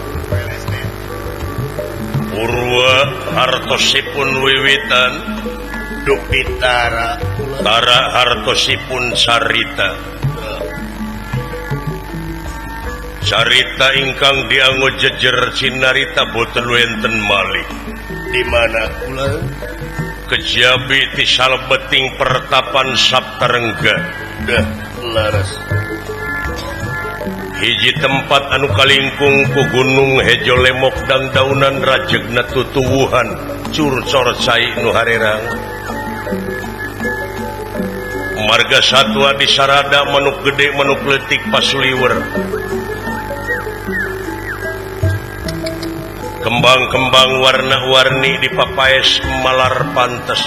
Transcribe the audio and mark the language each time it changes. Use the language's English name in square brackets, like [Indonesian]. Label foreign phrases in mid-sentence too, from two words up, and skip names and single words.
[Javanese] hartosipun wiwitan Dupitara Tara hartosipun carita ingkang dianggo jejer cinarita boten wenten malih di mana kula [Sundanese] kejabi ti salebeting pertapan Saptarengga [Javanese] dah laras [Sundanese] hiji tempat anu kalingkung ku gunung hejo lemok dang daunan rajegna tutuwuhan curcor cai nu harerang marga satwa di sarada manuk gede manuk letik pasuliwer kembang-kembang warna-warni di papaes malar pantes